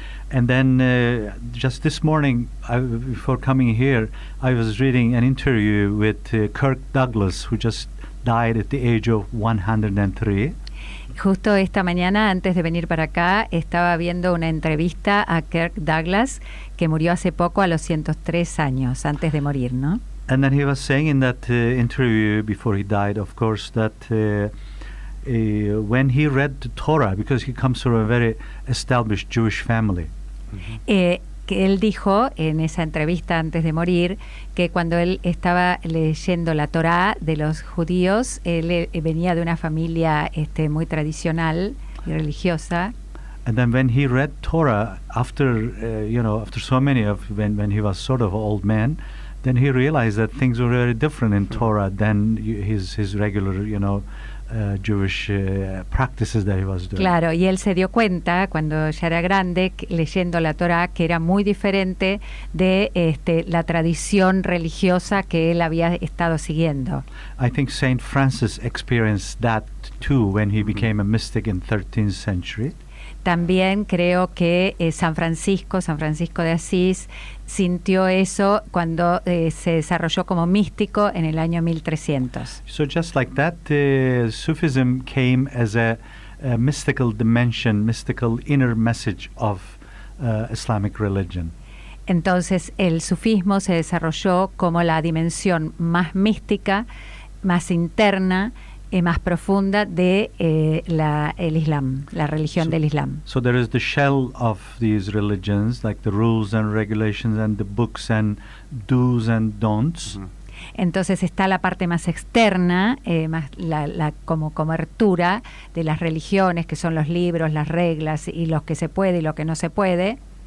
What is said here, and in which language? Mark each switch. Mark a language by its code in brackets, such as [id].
[en] And then just this morning, before coming here, I was reading an interview with Kirk Douglas, who just died at the age of 103. [es] Justo esta mañana, antes de venir para acá, estaba viendo una entrevista a Kirk Douglas, que murió hace poco a los 103 años, antes de morir, ¿no? [en] And then he was saying in that interview before he died, of course, that when he read the Torah, because he comes from a very established Jewish family. [es] Que él dijo en esa entrevista antes de morir que cuando él estaba leyendo la Torá de los judíos, él venía de una familia muy tradicional y religiosa. [en] And then when he read Torah after after so many of when he was sort of an old man, then he realized that things were very different in Torah than his regular Jewish practices that he was doing. [es] Claro, y él se dio cuenta cuando ya era grande, leyendo la Torá, que era muy diferente de la tradición religiosa que él había estado siguiendo. [en] I think Saint Francis experienced that too when he became a mystic in 13th century. [es] También creo que San Francisco de Asís, sintió eso cuando se desarrolló como místico en el año 1300. [en] So just like that, Sufism came as a mystical dimension, mystical inner message of Islamic religion. [es] Entonces el sufismo se desarrolló como la dimensión más mística, más interna, más profunda de el Islam, la religión del Islam. [en] So there is the shell of these religions, like the rules and regulations and the books and do's and don'ts. [es] Entonces está la parte más externa, más la como cobertura de las religiones, que son los libros, las reglas y lo que se puede y lo que no se puede.